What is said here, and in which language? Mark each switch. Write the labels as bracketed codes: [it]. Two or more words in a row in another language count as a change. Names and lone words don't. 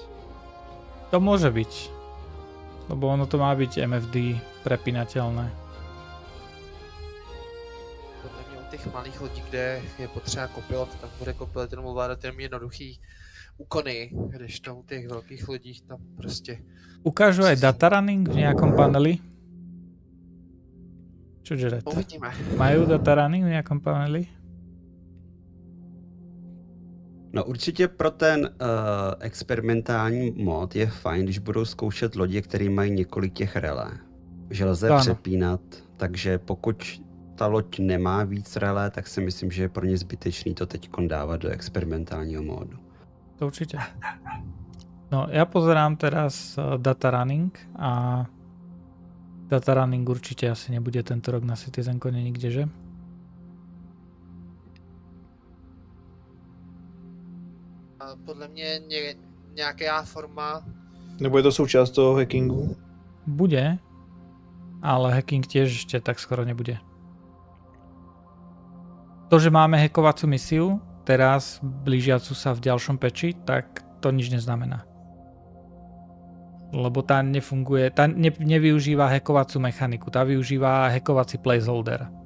[sk] To môže byť, lebo ono to má byť MFD prepínateľné. [cs] Podle mě u těch malých lodí, kde je potřeba kopilot, tak bude kopilot jenom ovládat jenom jednoduchý úkony, kdežto u těch velkých lodí tam prostě... [sk] Ukážu aj [en] data running [sk] v nejakom paneli? Čo Jared? Uvidíme. Majú [en] data running [sk] v nejakom paneli? [cs] No určitě pro ten experimentální mod je fajn, když budou zkoušet lodě, které mají několik těch relé. Že lze přepínat, takže pokud ta loď nemá víc relé, tak si myslím, že je pro ně zbytečný to teď dávat do experimentálního módu. [sk] To určite. No ja pozerám teraz [en] data running [sk] a [en] data running [sk] určite asi nebude tento rok na CitizenCone nikde, že? [cs] Podle mě nějaká forma... Nebo je to součást toho hackingu? [sk] Bude, ale hacking tiež ešte tak skoro nebude. To, že máme hackovaciu misiu, teraz blížiacu sa v ďalšom patchi, tak to nič neznamená. Lebo tá nefunguje, tá nevyužíva hackovaciu mechaniku, tá využíva hackovací placeholder.